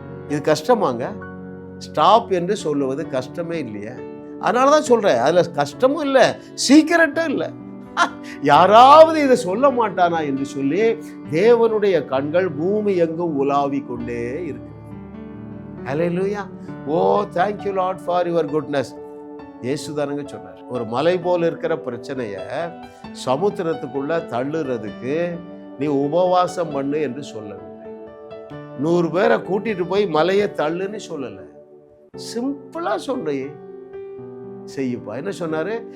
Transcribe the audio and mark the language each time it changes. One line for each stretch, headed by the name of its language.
Tamil: இது கஷ்டமாங்க? ஸ்டாப் என்று சொல்லுவது கஷ்டமே இல்லையா? அதனால தான் சொல்றேன், அதுல கஷ்டமும் இல்லை, சீக்கிரட்டும் இல்லை. யாராவது இதை சொல்ல மாட்டானா என்று சொல்லி தேவனுடைய கண்கள் பூமி எங்கும் உலாவி கொண்டே இருக்கு. ஹல்லேலூயா.
English: Oh thank you Lord for your goodness.
Tamil: இயேசுதானுங்க சொன்னார், ஒரு மலை போல இருக்கிற பிரச்சனைய சமுத்திரத்துக்குள்ள தள்ளுறதுக்கு நீ உபவாசம் பண்ணு என்று சொல்லவில்லை. 100 பேரை கூட்டிட்டு போய் மலையை தள்ளுன்னு சொல்லல, சிம்பிளா சொல்றேன், செய்யுப்பா. என்ன சொன்னாரு?